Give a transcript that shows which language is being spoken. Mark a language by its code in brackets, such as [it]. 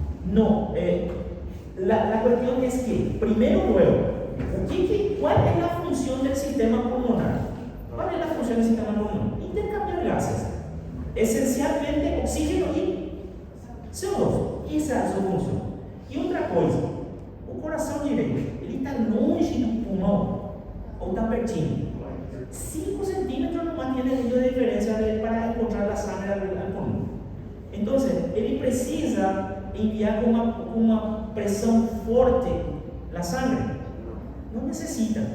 [es] No, la cuestión es que, primero luego, ¿cuál es la función del sistema pulmonar? ¿Cuál es la función del sistema pulmonar? Intercambiar gases, esencialmente oxígeno y CO2. Esa es su función. Y otra cosa, [pt] o coração direito, ele está longe do pulmão ou está pertinho? [es] 5 centímetros nomás tiene el de diferencia para encontrar la sangre al pulmón. Entonces, él precisa enviar con una presión fuerte la sangre. No necesita.